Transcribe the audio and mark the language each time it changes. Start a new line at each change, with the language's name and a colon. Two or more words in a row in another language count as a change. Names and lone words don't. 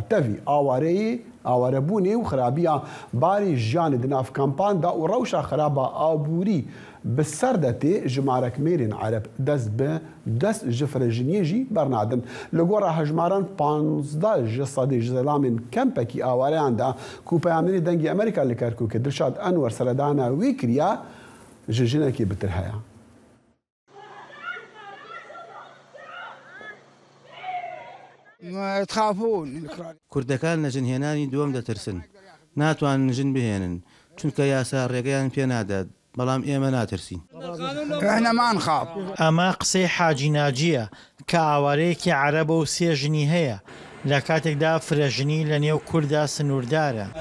Kurdish: Tevî awareyê, awarebûnê û xirabiya barê jiyanê di nav kampan da û rewşa xiraba aborî bi ser de tê ji marekmêrên Ereb dest ji firejiniyê jî bernadin. Li gora hejmaran 15 ji sedê ji zelamên kempekî awareyan da ku peyamnerê dengê Amerîka li Kerkûkê Dilşad Enwer seredana wî kiriya ji jinekê bitir heye.
Central Kurdish: کوردەکان لە جنهێنانی دووەم دەترسن ناتوانن نژن بهێنن چونکە یاسا ڕێگەیان پێ نادات بەڵام ئێمە ناترسین ئەمە قسەی حاجی ناجیە کە ئاوارەیەکی عەرەبە و سێ ژنی هەیە لە کاتێکدا فرەژنی لە نێو کووردا سنووردارە.